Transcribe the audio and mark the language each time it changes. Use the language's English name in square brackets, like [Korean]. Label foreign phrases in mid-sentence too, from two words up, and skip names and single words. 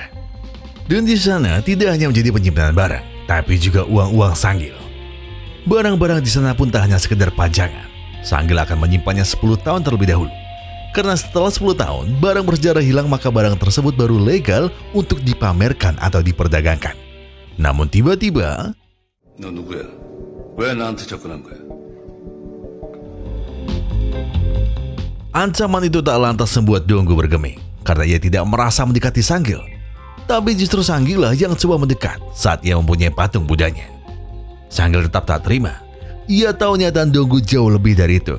[Indonesian] Dan di sana tidak hanya menjadi penyimpanan barang, tapi juga uang-uang Sanggil. Barang-barang di sana pun tak hanya sekedar pajangan. Sanggil akan menyimpannya 10 tahun terlebih dahulu. Karena setelah 10 tahun, barang bersejarah hilang maka barang tersebut baru legal untuk dipamerkan atau diperdagangkan. Namun tiba-tiba, [Korean] 너 누구야? 왜 나한테 접근한 거야? [Indonesian] ancaman itu tak lantas membuat Donggu bergeming karena ia tidak merasa mendekati Sanggil. Tapi justru Sanggil lah yang coba mendekat saat ia mempunyai patung Budanya. Sanggil tetap tak terima. Ia tahu niatan Donggu jauh lebih dari itu.